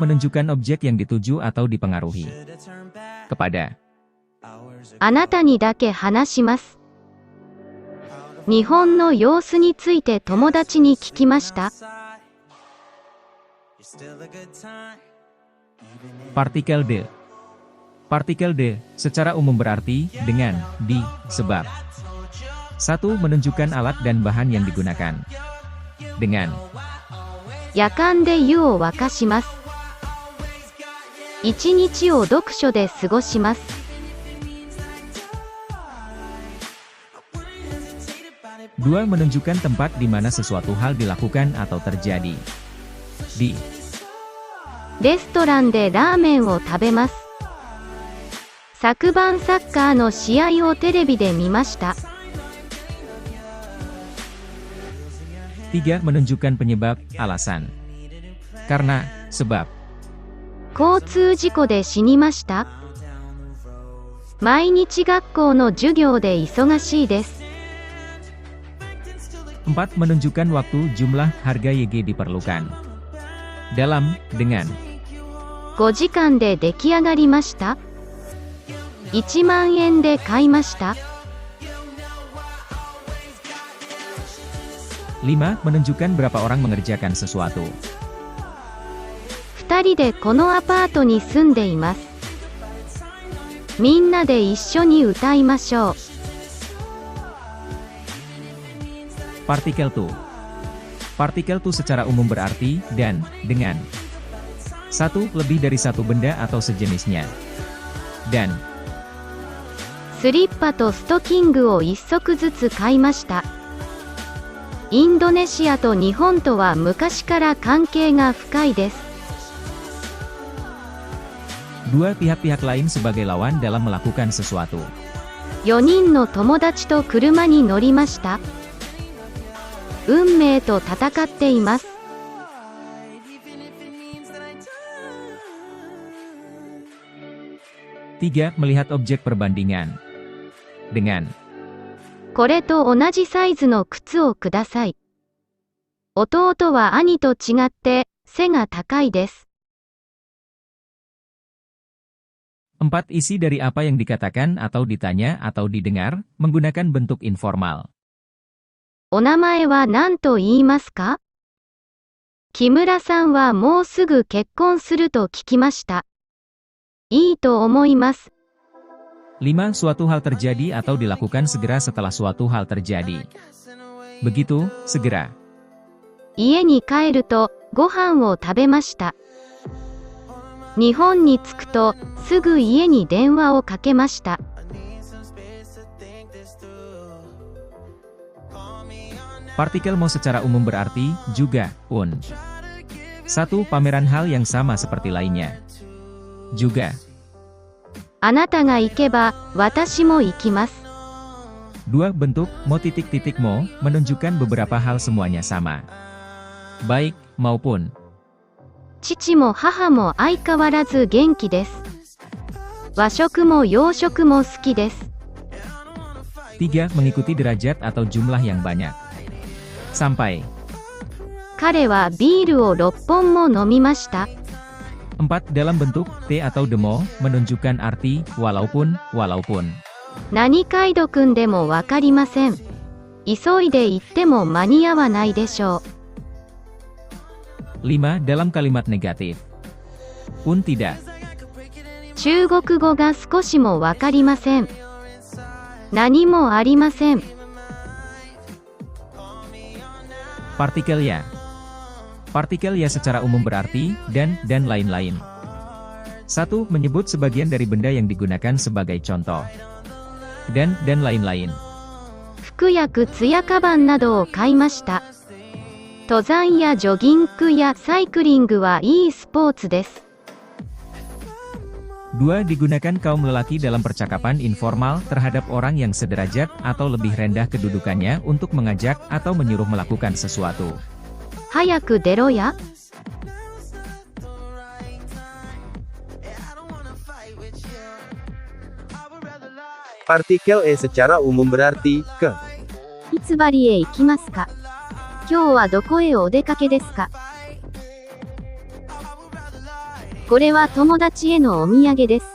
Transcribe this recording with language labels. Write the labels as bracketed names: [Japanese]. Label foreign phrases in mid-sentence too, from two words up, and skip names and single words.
[Indonesian] Menunjukkan objek yang dituju atau dipengaruhi. Kepada. [Japanese] あなたにだけ話します。日本の様子について友達に聞きました。 [Indonesian] Partikel de. Partikel de, secara umum berarti, dengan, di, sebab. 1. Menunjukkan alat dan bahan yang digunakan. Dengan. [Japanese] 夜間で湯を沸かします。一日を読書で過ごします。 [Indonesian] 2. Menunjukkan tempat di mana sesuatu hal dilakukan atau terjadi. Di. [Japanese] レストランでラーメンを食べます。昨晩サッカーの試合をテレビで見ました。 [Indonesian] 3. Menunjukkan penyebab, alasan. Karena, sebab. [Japanese] 交通事故で死にました。毎日学校の授業で忙しいです。 [Indonesian] 4. Menunjukkan waktu, jumlah, harga YG diperlukan. Dalam, dengan. [Japanese] 5 時間で出来上がりました。1万円で買いました。 [Indonesian] 5. Menunjukkan berapa orang mengerjakan sesuatu. [Japanese] 二人でこのアパートに住んでいます。みんなで一緒に歌いましょう。 [Indonesian] Partikel tu. Partikel tu secara umum berarti dan, dengan. Satu, lebih dari satu benda atau sejenisnya. Dan. [Japanese] スリッパとストキングを一足ずつ買いました。インドネシアと日本とは昔から関係が深いです。 [Indonesian] Dua, pihak-pihak lain sebagai lawan dalam melakukan sesuatu. [Japanese] 4 人の友達と車に乗りました。運命と戦っています。 [Indonesian] Tiga, melihat objek perbandingan. Dengan. [Japanese] これと同じサイズの靴をください。弟は兄と違って背が高いです。 [Indonesian] Empat, isi dari apa yang dikatakan atau ditanya atau didengar, menggunakan bentuk informal. [Japanese] お名前は何と言いますか？木村さんはもうすぐ結婚すると聞きました。いいと思います。 [Indonesian] 5. Suatu hal terjadi atau dilakukan segera setelah suatu hal terjadi. Begitu, segera. [Japanese] 家に帰ると、ご飯を食べました。日本に着くと、すぐ家に電話をかけました。 [Indonesian] Partikel mo secara umum berarti, juga, un. 1. Pameran hal yang sama seperti lainnya. Juga. [Japanese] あなたが行けば、私も行きます。 [Indonesian] 2. Bentuk, mo titik-titik mo, menunjukkan beberapa hal semuanya sama. Baik, maupun. [Japanese] 父も母も相変わらず元気です。和食も洋食も好きです。 [Indonesian] 3. Mengikuti derajat atau jumlah yang banyak. Sampai. [Japanese] 彼はビールを6本も飲みました。 [Indonesian] 4. Dalam bentuk T atau demo, menunjukkan arti walaupun. [Japanese] 何回読んでもわかりません。急いで行っても間に合わないでしょう。5. [Indonesian] Dalam kalimat negatif. Pun tidak. [Japanese] 中国語が少しもわかりません。何もありません。 [Indonesian] Partikel ya. Partikel ya secara umum berarti, dan lain-lain. 1. Menyebut sebagian dari benda yang digunakan sebagai contoh. Dan lain-lain. [Japanese] 服や靴やカバンなどを買いました。登山やジョギングやサイクリングはいいスポーツです。 [Indonesian] 2. Digunakan kaum lelaki dalam percakapan informal terhadap orang yang sederajat atau lebih rendah kedudukannya untuk mengajak atau menyuruh melakukan sesuatu. [Japanese] 早く出ろや。 [Indonesian] Partikel E secara umum berarti, ke. [Japanese] いつバリへ行きますか？今日はどこへお出かけですか？これは友達へのお土産です。